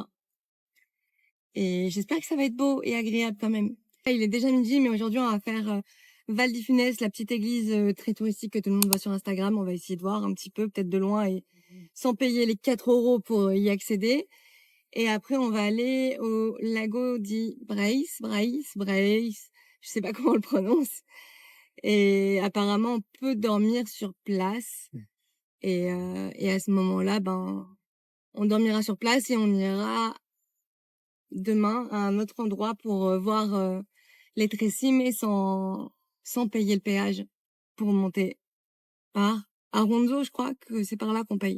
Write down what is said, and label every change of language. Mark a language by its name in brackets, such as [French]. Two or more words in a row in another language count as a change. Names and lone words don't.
[French] Et j'espère que ça va être beau et agréable quand même. Il est déjà midi, mais aujourd'hui, on va faire Val-des-Funès, la petite église très touristique que tout le monde voit sur Instagram. On va essayer de voir un petit peu, peut-être de loin, et sans payer les 4 € pour y accéder. Et après, on va aller au lago di Brace. Je sais pas comment on le prononce. Et apparemment, on peut dormir sur place. Et à ce moment-là, ben, on dormira sur place et on ira demain à un autre endroit pour voir les Tressis, mais sans payer le péage pour monter par Aronzo, je crois que c'est par là qu'on paye.